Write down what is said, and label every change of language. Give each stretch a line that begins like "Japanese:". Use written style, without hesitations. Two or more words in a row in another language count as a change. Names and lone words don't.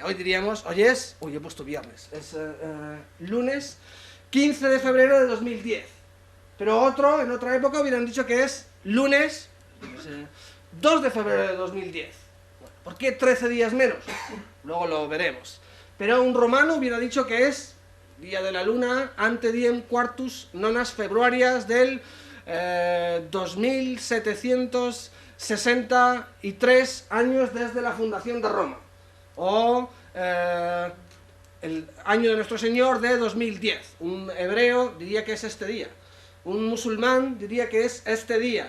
Spanish: Hoy diríamos, hoy he puesto viernes, es lunes 15 de febrero de 2010. Pero en otra época hubieran dicho que es lunes 2 de febrero de 2010. ¿Por qué 13 días menos? Luego lo veremos. Pero un romano hubiera dicho que es día de la luna
Latin: ante diem quartus nonas februarias
Spanish: del 2763 años desde la fundación de Roma. O el año de nuestro Señor de 2010. Un hebreo diría que es este día. Un musulmán diría que es este día.